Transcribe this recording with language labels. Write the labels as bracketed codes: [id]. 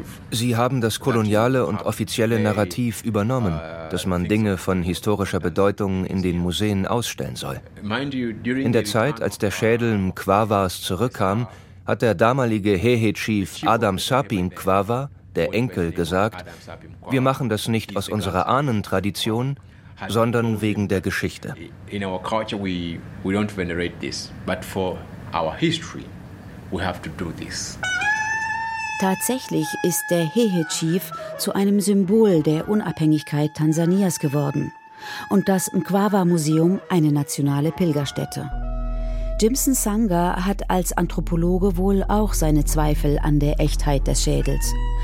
[de] Sie haben das koloniale und offizielle Narrativ übernommen, dass man Dinge von historischer Bedeutung in den Museen ausstellen soll. In der Zeit, als der Schädel Nkwavas zurückkam, hat der damalige Hehe-Chief Adam Sapi Nkwava, der Enkel, gesagt, wir machen das nicht aus unserer Ahnentradition, sondern wegen der Geschichte. [en] In our culture we don't venerate this, but for our history we have to do this. [de] Tatsächlich ist der Hehe-Chief zu einem Symbol der Unabhängigkeit Tansanias geworden und das Mkwawa-Museum eine nationale Pilgerstätte. Jimson Sanga hat als Anthropologe wohl auch seine Zweifel an der Echtheit des Schädels.